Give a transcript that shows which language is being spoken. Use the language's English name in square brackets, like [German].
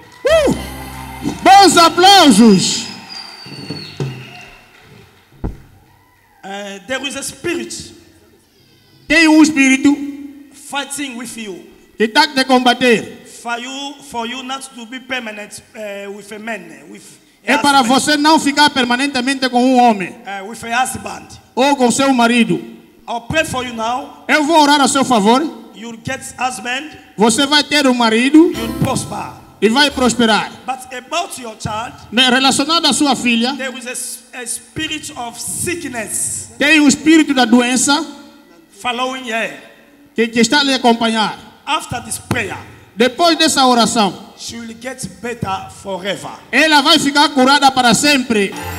[Portuguese] Woo! Bons aplausos. [English] There is a spirit. [Portuguese] Tem espírito [English] fighting with you. [Portuguese] Que está te combater. [English] For you not to be permanent with a man. [Portuguese] É para você não ficar permanentemente com homem. [English] With a husband. [Portuguese] Ou com seu marido. [English] I'll pray for you now. [Portuguese] Eu vou orar a seu favor. [English] You'll get husband. [Portuguese] Você vai ter marido. [English] You'll prosper. [Portuguese] E vai prosperar. [English] But about your child, [Portuguese] relacionado à sua filha, [English] there is a spirit of sickness. [Portuguese] Tem espírito da doença. [English] Following her. [Portuguese] Que está lhe acompanhar. [English] After this prayer, [Portuguese] depois dessa oração, [English] she will get better forever. [Portuguese] Ela vai ficar curada para sempre.